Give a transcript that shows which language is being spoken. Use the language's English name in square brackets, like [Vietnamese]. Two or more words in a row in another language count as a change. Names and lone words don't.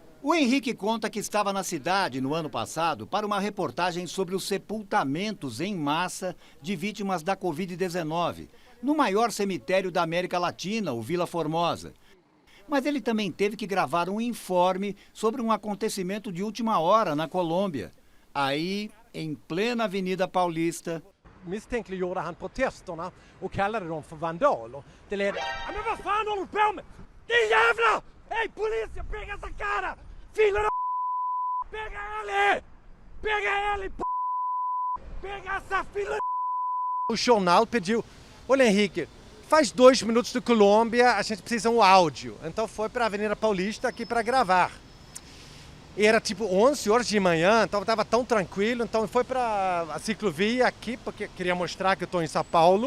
[Portuguese] O Henrique conta que estava na cidade no ano passado para uma reportagem sobre os sepultamentos em massa de vítimas da Covid-19, no maior cemitério da América Latina, o Vila Formosa. Mas ele também teve que gravar um informe sobre um acontecimento de última hora na Colômbia. Aí, em plena Avenida Paulista... [Swedish] misstänkliggjorde han protesterna och kallade dem för vandaler. Det ledde... Ja, men vad fan håller du på med? Din jävla! [Portuguese] Hej polícia, pega essa cara! Filho da... Pega ele! Pega ele, p... Pega essa filha da... O jornal pediu, olha Henrique, faz 2 minutos de Colômbia, a gente precisa um áudio. Então foi para a Avenida Paulista aqui para gravar. E era tipo 11 horas de manhã, então estava tão tranquilo, então foi para a ciclovia aqui, porque queria mostrar que eu estou em São Paulo.